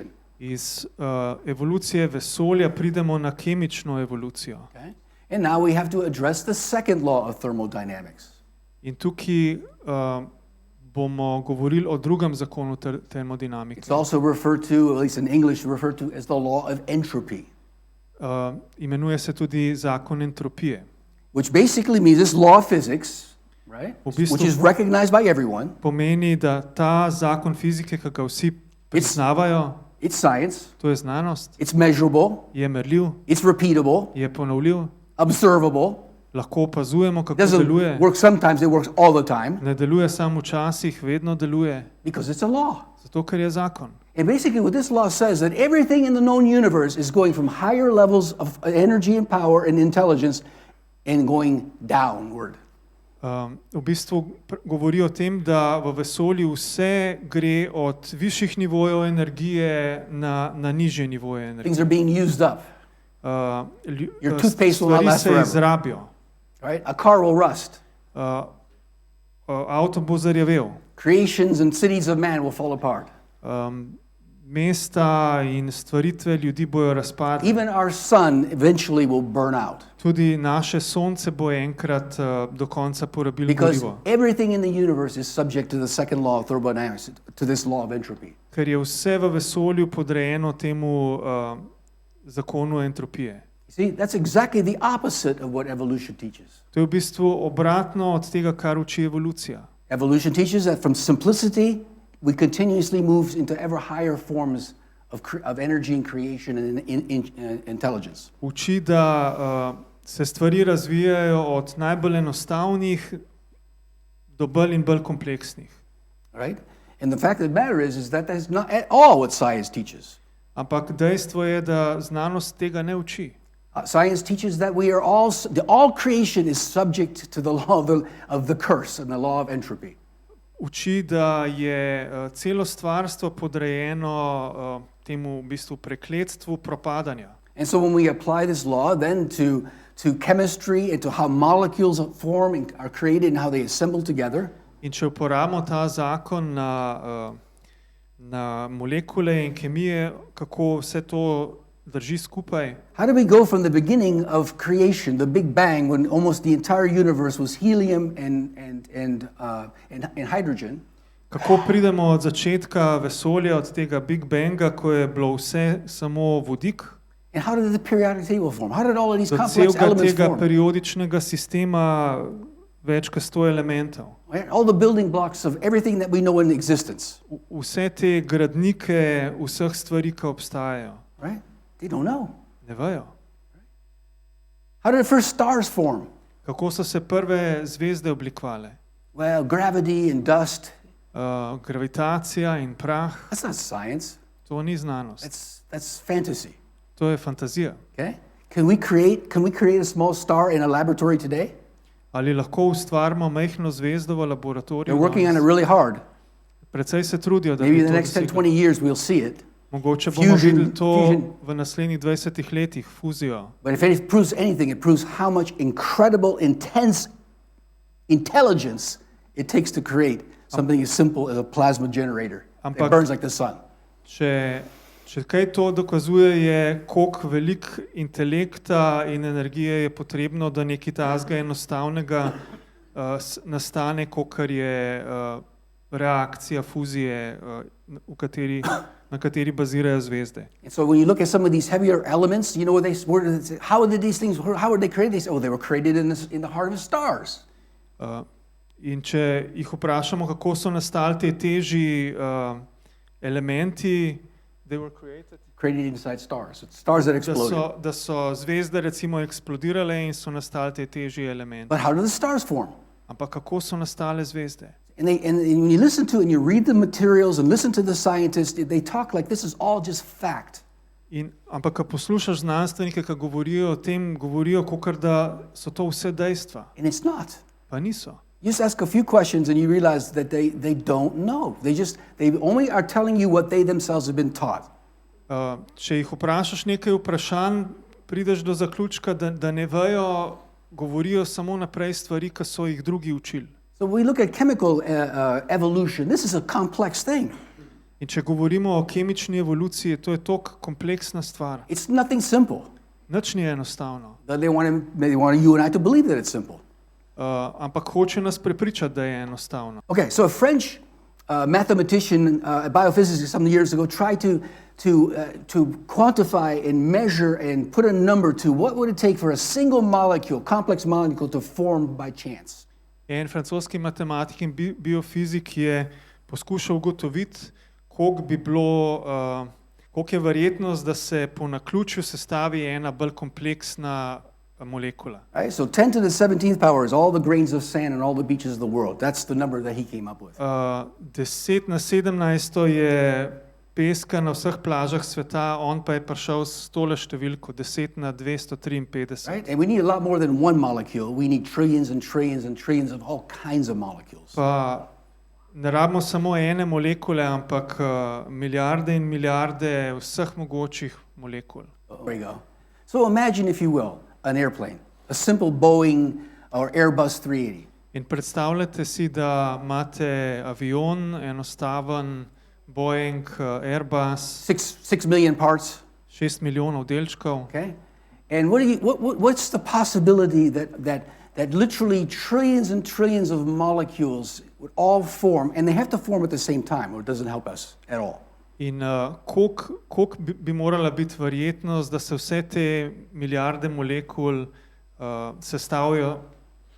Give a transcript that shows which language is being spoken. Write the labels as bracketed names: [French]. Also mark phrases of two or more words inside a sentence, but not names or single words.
[Slovenian] Iz evolucije vesolja pridemo na kemično evolucijo. [English] Okay? And now we have to address the second law of thermodynamics. [Slovenian] In tukaj bomo govorili o drugem zakonu termodinamike. [English] It's also referred to, at least in English, referred to as the law of entropy. [Slovenian] Imenuje se tudi zakon entropije. [English] Which basically means this law of physics, right? Which is recognized by everyone. [Slovenian] Pomeni, da ta zakon fizike, ki ga vsi priznavajo, [English] it's science. [Slovenian] To je znanost. [English] It's measurable. [Slovenian] Je merljiv. [English] It's repeatable. [Slovenian] Je ponovljiv. [English] Observable. [Slovenian] Lahko opazujemo, kako deluje. deluje. [English] Work sometimes, it works all the time. [Slovenian] Ne deluje samo včasih, vedno deluje. [English] Because it's a law. [Slovenian] Zato, ker je zakon. [English] And basically what this law says that everything in the known universe is going from higher levels of energy and power and intelligence and going downward. [Slovenian] V bistvu govori o tem, da v vesolju vse gre od višjih nivojev energije na nižje nivoje energije. [English] Things are being used up. Your toothpaste will not last forever. [Slovenian] Stvari se izrabijo. [English] Right? A car will rust. [Slovenian] Avto bo zarjavel. [English] Creations and cities of man will fall apart. [Slovenian] Mesta in stvaritve ljudi bojo razpadle. [English] Even our sun eventually will burn out. [Slovenian] Tudi naše sonce bo enkrat do konca porabilo [English] Because [Slovenian] gorivo. [English] everything in the universe is subject to the second law of thermodynamics, to this law of entropy. [Slovenian] Ker je vse v vesolju podrejeno temu zakonu entropije. [English] See, that's exactly the opposite of what evolution teaches. [Slovenian] To je v bistvu obratno od tega, kar uči evolucija. [English] Evolution teaches that from simplicity we continuously move into ever higher forms of energy and creation and intelligence. [Slovenian] Uči, da se stvari razvijajo od najbolj enostavnih do bolj in bolj kompleksnih. [English] Right? And the fact of the matter is that that's not at all what science teaches. [Slovenian] Ampak dejstvo je, da znanost tega ne uči. [English] Science teaches that we are all creation is subject to the law of the curse and the law of entropy. [Slovenian] Uči, da je celo stvarstvo podrejeno temu v bistvu prekletstvu propadanja. [English] And so when we apply this law then to chemistry and to how molecules form and are created and how they assemble together, [Slovenian] In če uporabimo ta zakon na molekule in kemije, kako vse to drži skupaj, [English] how do we go from the beginning of creation, the Big Bang, when almost the entire universe was helium and hydrogen, [Slovenian] kako pridemo od začetka vesolja, od tega Big Banga, ko je bilo vse samo vodik, [English] and how did the periodic table form? How did all of these [Slovenian] do [English] complex [Slovenian] celega [English] elements [Slovenian] tega [English] form? [Slovenian] periodičnega sistema več kot 100 elementov. [English] Right? All the building blocks of everything that we know in existence. [Slovenian] Vse te gradnike vseh stvari, ki obstajajo, [English] Right? They don't know. [Slovenian] ne vejo. [English] How did the first stars form? [Slovenian] Kako so se prve zvezde oblikovale? [English] Well, gravity and dust. [Slovenian] Gravitacija in prah, [English] That's not science. [Slovenian] to ni znanost, [English] That's fantasy. [Slovenian] to je fantazija. [English] Okay? Can we create a small star in a laboratory today? [Slovenian] Ali lahko ustvarimo majhno zvezdo v [English] They're [Slovenian] laboratoriju? [English] working on it [Slovenian] danes? [English] really hard. [Slovenian] Precej se trudijo, da [English] Maybe [Slovenian] bi [English] in the [Slovenian] to [English] next 10, [Slovenian] dosegli. [English] 20 years we'll see it. [Slovenian] Mogoče bomo videli to [English] Fusion. [Slovenian] v naslednjih 20 letih, fuzijo. [English] But if it proves anything, it proves how much incredible, intense intelligence it takes to create something as simple as a plasma generator. It [Slovenian] Ampak- [English] burns like the sun. [Slovenian] Če kaj to dokazuje, je, koliko velik intelekta in energije je potrebno, da nekaj takega enostavnega nastane, kakor je reakcija fuzije, na kateri bazirajo zvezde. [English] And so when you look at some of these heavier elements, you know how did these things, how were they created? They say, oh, they were created in the heart of stars. [Slovenian] In če jih vprašamo, kako so nastali te težji elementi, [English] they were Created inside stars. It's stars that exploded. [Slovenian] da so zvezde recimo eksplodirale in so nastali te težji elementi. [English] But how do the stars form? [Slovenian] Ampak kako so nastale zvezde? [English] And when you listen to and you read the materials and listen to the scientists, they talk like this is all just fact. [Slovenian] Ampak, ko poslušaš znanstvenike, ki govorijo o tem, govorijo, kakor da so to vse dejstva. [English] And it's not. [Slovenian] Pa niso. [English] You just ask a few questions and you realize that they don't know. They only are telling you what they themselves have been taught. [Slovenian] Če jih vprašaš nekaj vprašanj, prideš do zaključka, da ne vejo, govorijo samo naprej stvari, ki so jih drugi učili. [English] So we look at chemical evolution. This is a complex thing. [Slovenian] In če govorimo o kemični evoluciji, to je tako kompleksna stvar. [English] It's nothing simple. [Slovenian] Nič ni enostavno. [English] They want you and I to believe that it's simple. [Slovenian] Ampak hoče nas prepričati, da je enostavno. [English] Okay, so a French mathematician, a biophysicist some years ago, tried to quantify and measure and put a number to what would it take for a single molecule, complex molecule, to form by chance. [Slovenian] En francoski matematik in biofizik je poskušal ugotoviti, koliko je verjetnost, da se po naključju sestavi ena bolj kompleksna molekula. [English] Right? So 10 to the 17th power is all the grains of sand on all the beaches of the world. That's the number that he came up with. [Slovenian] 10 na 17 je peska na vseh plažah sveta, on pa je prišel s tole številko, 10 na 253. [English] Right? And we need a lot more than one molecule. We need trillions and trillions and trillions of all kinds of molecules. [Slovenian] Pa ne rabimo samo ene molekule, ampak milijarde in milijarde vseh mogočih molekul. [English] There you go. So imagine, if you will, an airplane, a simple Boeing or Airbus 380. [Slovenian] In predstavljate si, da imate avion, enostaven Boeing, Airbus, [English] 6 million parts. [Slovenian] 6 milijonov delčkov. [English] Okay? And what's the possibility that literally trillions and trillions of molecules would all form, and they have to form at the same time, or it doesn't help us at all? [Slovenian] In koliko bi morala biti verjetnost, da se vse te milijarde molekul sestavijo